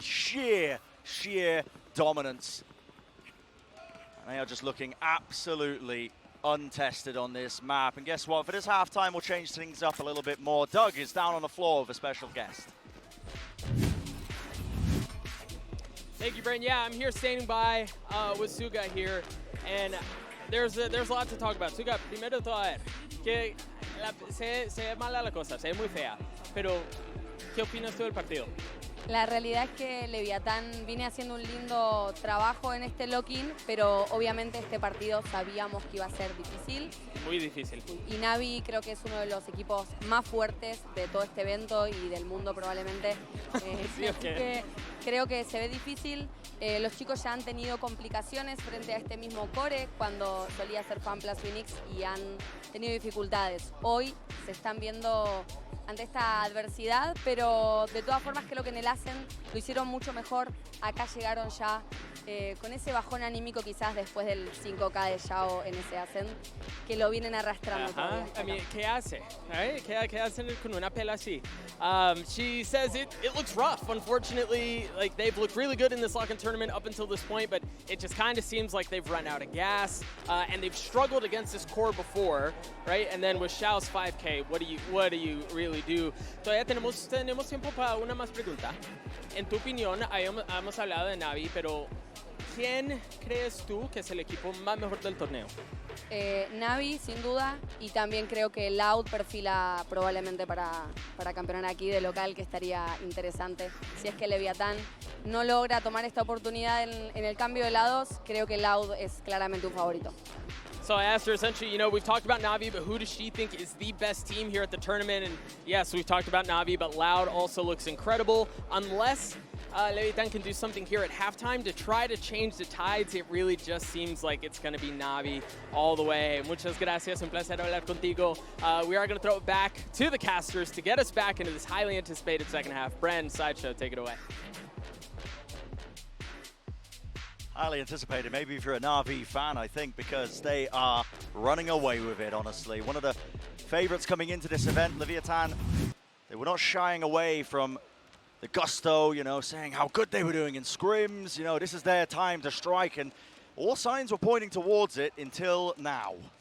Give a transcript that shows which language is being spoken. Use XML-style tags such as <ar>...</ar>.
<en>Sheer dominance. And they are just looking absolutely untested on this map. And guess what? For this halftime, we'll change things up a little bit more. Doug is down on the floor with a special guest. Thank you, Brent. Yeah, I'm here standing by with Suga here, and there's a lot to talk about.</en> <es>Suga, primero todo, a ver, que se ve mala la cosa, se ve muy fea, pero ¿qué opinas tú del partido? La realidad es que Leviatán viene haciendo un lindo trabajo en este lock-in, pero obviamente este partido sabíamos que iba a ser difícil. Muy difícil. Y NAVI creo que es uno de los equipos más fuertes de todo este evento y del mundo probablemente. Sí, así que creo que se ve difícil. Los chicos ya han tenido complicaciones frente a este mismo core cuando solía ser FanPlus Phoenix y han tenido dificultades. Hoy se están viendo ante esta adversidad, pero de todas formas creo que en el Ascent lo hicieron mucho mejor. Acá llegaron ya con ese bajón anímico quizás después del 5K de Yao en ese Ascent, que lo vienen arrastrando todavía.</es> <en>I mean,</en> <es>¿qué hace?</es> <en>Right?</en> <es>¿Qué hacen con una pela así?</es> <en>She says it looks rough. Unfortunately, like they've looked really good in this lock-in tournament up until this point, but it just kind of seems like they've run out of gas, and they've struggled against this core before, right? And then with Xiao's 5K, what do you really do?</en> <es>Todavía tenemos tiempo para una más pregunta. En tu opinión, hemos hablado de NAVI, pero ¿quién crees tú que es el equipo más mejor del torneo? NAVI, sin duda, y también creo que Loud perfila probablemente para campeonar aquí de local, que estaría interesante. Si es que Leviatán no logra tomar esta oportunidad en el cambio de lados, creo que Loud es claramente un favorito.</es> <en>So I asked her essentially, you know, we've talked about NAVI, but who does she think is the best team here at the tournament? And yes, we've talked about NAVI, but Loud also looks incredible. Unless Leviatán can do something here at halftime to try to change the tides, it really just seems like it's going to be NAVI all the way.</en> <es>Muchas gracias, un placer hablar contigo.</es> <en>We are going to throw it back to the casters to get us back into this highly anticipated second half. Bren, Sideshow, take it away. Highly anticipated, maybe if you're a NAVI fan, I think, because they are running away with it, honestly. One of the favorites coming into this event, Leviathan, they were not shying away from the gusto, you know, saying how good they were doing in scrims. You know, this is their time to strike, and all signs were pointing towards it until now.</en>